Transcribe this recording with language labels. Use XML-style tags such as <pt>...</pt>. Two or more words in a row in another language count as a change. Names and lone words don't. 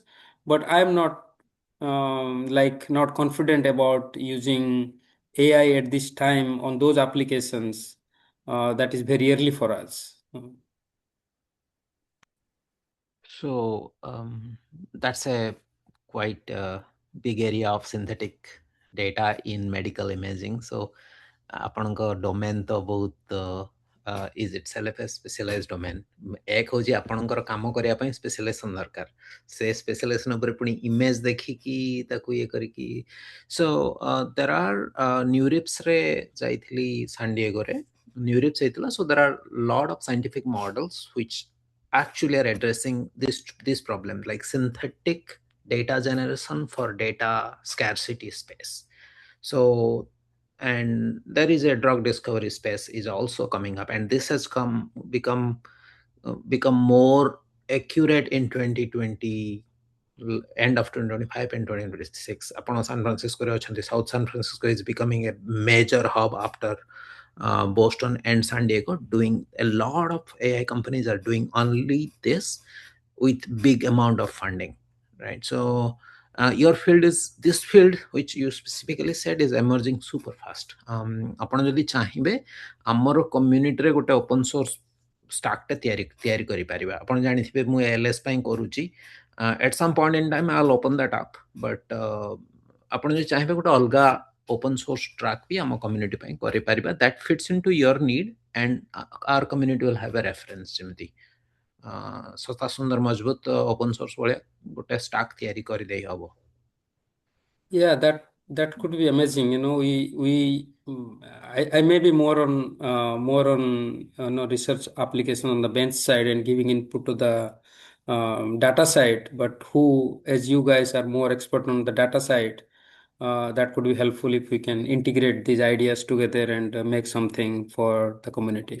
<en>But I'm not not confident about using AI at this time on those applications. That is very early for us. So that's a quite big area of synthetic data in medical imaging. So</en> <or>ଆପଣଙ୍କ ଡୋମେନ୍ ତ ବହୁତ</or> <en>is itself a specialized domain.</en> <or>ଏକ ହେଉଛି ଆପଣଙ୍କର କାମ କରିବା ପାଇଁ ସ୍ପେଶାଲାଇଜେସନ୍ ଦରକାର. ସେ ସ୍ପେଶାଲାଇଜେସନ୍ ଉପରେ ପୁଣି ଇମେଜ୍ ଦେଖିକି ତାକୁ ଇଏ କରିକି</or> <en>so there are</en> <or>ନ୍ୟୁରିପ୍ସରେ ଯାଇଥିଲି ସାଣ୍ଡିଏଗୋରେ ନ୍ୟୁରିପ୍ସ ହେଇଥିଲା.</or> <en>So there are lot of scientific models which actually are addressing this problem, like synthetic data generation for data scarcity space. So, and there is a drug discovery space is also coming up, and this has become more accurate in 2020, end of 2025 and 2026. Upon San Francisco, South San Francisco is becoming a major hub after Boston and San Diego. Doing a lot of AI companies are doing only this with big amount of funding, right? So your field is this field which you specifically said is emerging super fast.</en> <or>ଆପଣ ଯଦି ଚାହିଁବେ ଆମର କମ୍ୟୁନିଟିରେ ଗୋଟେ</or> <en>open source stack</en> <or>ତିଆରି କରିପାରିବା. ଆପଣ ଜାଣିଥିବେ ମୁଁ ALS ପାଇଁ କରୁଛି.</or> <en>At some point in time I'll open that up, but</en> <or>ଆପଣ ଯଦି ଚାହିଁବେ ଗୋଟେ ଅଲଗା</or> <en>open source track</en> <or>ବି ଆମ community ପାଇଁ କରିପାରିବା.</or> <en>That fits into your need and our community will have a reference.</en> <or>ଯେମିତି ସସ୍ତା ସୁନ୍ଦର ମଜବୁତ</or> <en>open source</en> <or>ଭଳିଆ ଗୋଟେ stack ତିଆରି କରିଦେଇ ହବ.</or> <en>Yeah, that could be amazing. I may be more on research application on the bench side and giving input to the data side. But as you guys are more expert on the data side, that could be helpful if we can integrate these ideas together and make something for the community.</en>